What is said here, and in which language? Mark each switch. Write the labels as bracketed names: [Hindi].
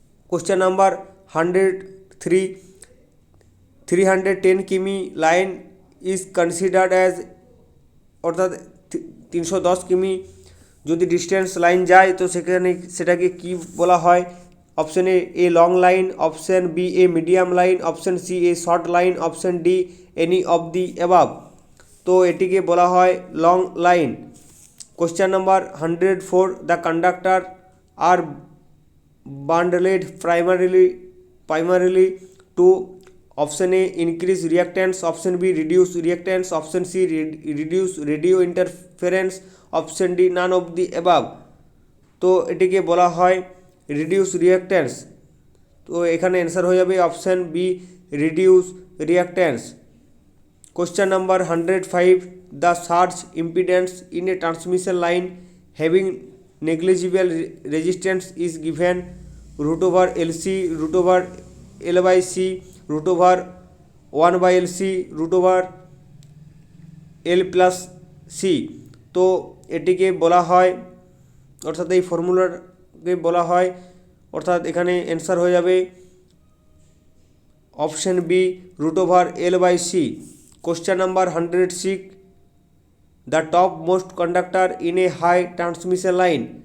[English] question number 103, 310 কিমি line is considered as, [Bangla] অর্থাৎ 310 কিমি যদি ডিস্টেন্স লাইন যায় তো সেটাকে কি বলা হয়? [English] Option A long line, option B a medium line, option C a short line, option D any of the above. [Bangla] তো এটিকে বলা হয় long line. [English] Question number 104, the conductor are bundled primarily to option A increase reactance, option B reduce reactance, option C reduce radio interference, option D none of the above। [Bangla] তো এটিকে বলা হয় reduce reactance. তো এখানে answer হয়ে যাবে option B reduce reactance. [English] Question number 105, the surge impedance in a transmission line having negligible resistance is given root over LC, root over L by C, root over 1 by LC, root over L plus C। [Bangla] তো এটিকে বলা হয়, অর্থাৎ এই ফর্মুলাকে বলা হয়, অর্থাৎ এখানে অ্যান্সার হয়ে যাবে option B root over L by C। [English] Question number 106, the top most conductor in a high transmission line.